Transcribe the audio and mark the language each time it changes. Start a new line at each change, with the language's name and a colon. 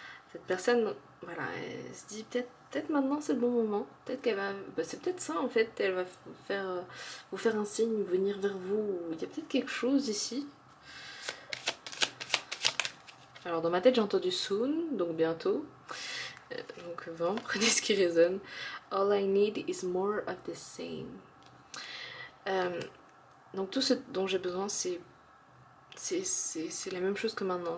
French: Cette personne, voilà, elle se dit peut-être maintenant c'est le bon moment. Peut-être qu'elle va, c'est peut-être ça en fait. Elle va vous faire un signe, venir vers vous. Il y a peut-être quelque chose ici. Alors dans ma tête j'ai entendu soon, donc bientôt. Donc vraiment prenez ce qui résonne.
English: All I need is more of the same.
French: Donc tout ce dont j'ai besoin c'est la même chose que maintenant.